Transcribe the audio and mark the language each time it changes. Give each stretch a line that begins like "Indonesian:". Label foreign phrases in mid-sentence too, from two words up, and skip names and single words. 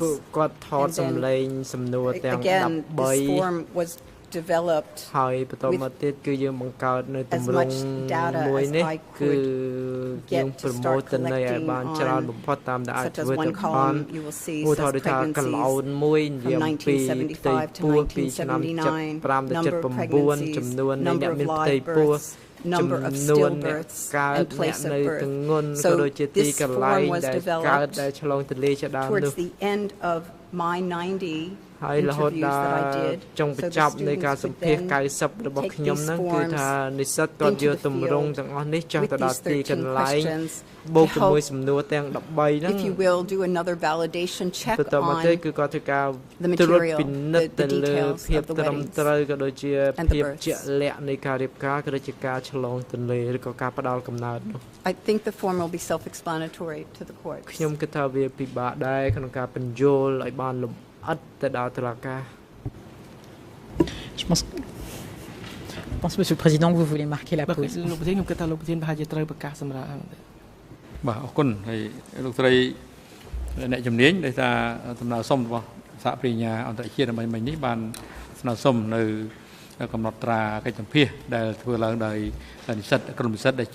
English: And then, again, this form was developed with as much data as I could get to start collecting on, such as one column you will see says pregnancies from 1975 to 1979, number of pregnancies, number of live births, number of stillbirths, and place of birth. So this form was developed towards the end of my 90
Khmer: ហើយរហូត
English: interviews
Khmer: ដល់
English: that I did
Khmer: ចុងបញ្ចប់នៃការសម្ភាសន៍ 90 របស់ខ្ញុំហ្នឹងគឺថានិស្សិតគាត់យកទម្រង់ទាំងអស់នេះចុះទៅដល់ទីកន្លែងបូកជាមួយសំណួរទាំង 13 ហ្នឹង
English: if you will do another validation check
Khmer: បន្តមកទៅគឺគាត់ធ្វើការត្រួតពិនិត្យទៅលើភាពត្រឹមត្រូវក៏ដូចជាភាពជាក់លាក់នៃការរៀបការក៏ដូចជាការឆ្លងទន្លេឬក៏ការផ្ដាល់កំណើតនោះ
English: I think the form will be self-explanatory to the court
Khmer: ខ្ញុំគិតថាវាពិបាកដែរក្នុងការបញ្យល់ឲ្យបានលម្អិតទៅដល់តុលាការ
French: Je pense, Monsieur le Président, que vous voulez marquer la pause.
Khmer: បាទអរគុណហើយលោកស្រីអ្នកជំនាញដែលថាដំណើរសុំរបស់សហប្រញ្ញាអន្តរជាតិដើម្បីមិញនេះបានស្នើសុំនៅកំណត់ត្រាកិច្ចសម្ភាសដែលធ្វើឡើងដោយនិស្សិតក្រុមនិស្សិតដែល